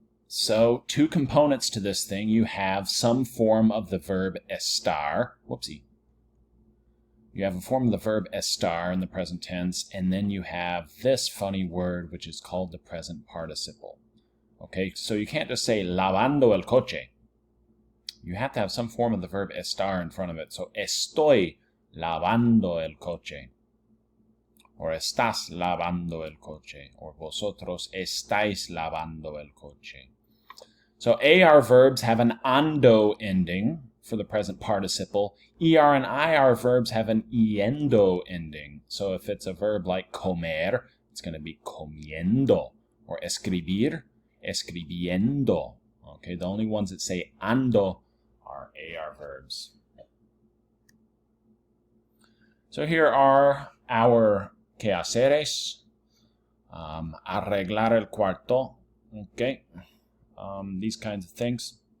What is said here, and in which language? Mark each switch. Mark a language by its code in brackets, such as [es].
[en] So, two components to this thing. You have some form of the verb estar. Whoopsie. You have a form of the verb estar in the present tense, and then you have this funny word, which is called the present participle. Okay, so you can't just say [es] lavando el coche. [en] You have to have some form of the verb estar in front of it. [es] So, estoy lavando el coche. Or estás lavando el coche. Or vosotros estáis lavando el coche. [en] So AR verbs have an ando ending for the present participle. ER and IR verbs have an iendo ending. So if it's a verb like comer, it's going to be comiendo. [es] Or escribir, escribiendo. [en] Okay, the only ones that say ando are AR verbs. So here are our quehaceres. [es] Arreglar el cuarto. [en] Okay. These kinds of things.